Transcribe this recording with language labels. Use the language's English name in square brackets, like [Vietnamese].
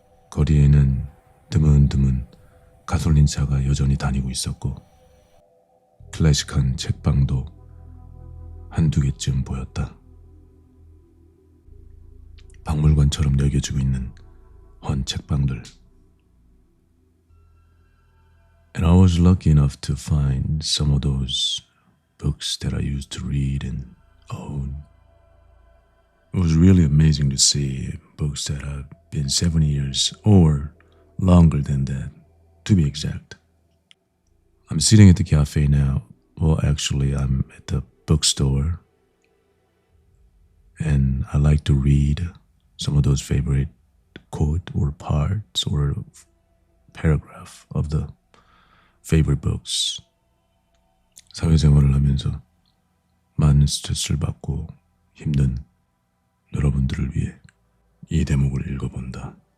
[Korean] 거리에는 드문드문 가솔린차가 여전히 다니고 있었고 클래식한 책방도 한두 개쯤 보였다. 박물관처럼 여겨지고 있는 헌 책방들. [English] And I was lucky enough to find some of those books that I used to read and own. It was really amazing to see books that have been 7 years or longer than that, to be exact. I'm sitting at the cafe now. Well, actually, I'm at the bookstore, and I like to read some of those favorite quote or parts or paragraph of the favorite books. [Korean] 사회생활을 하면서 많은 스트레스를 받고 힘든 여러분들을 위해 이 대목을 읽어본다.